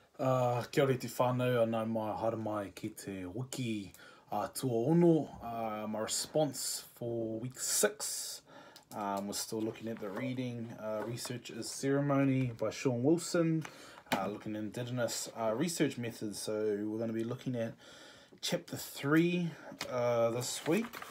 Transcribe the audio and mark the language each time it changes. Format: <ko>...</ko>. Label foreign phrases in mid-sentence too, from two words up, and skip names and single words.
<mi>Kia ora te whānau, anau mai haere mai ki te wiki tua ono.</mi> <en>My response for week 6 we're still looking at the reading. Research is Ceremony by Shawn Wilson, looking at Indigenous research methods. So we're going to be looking at chapter 3 this week.</en>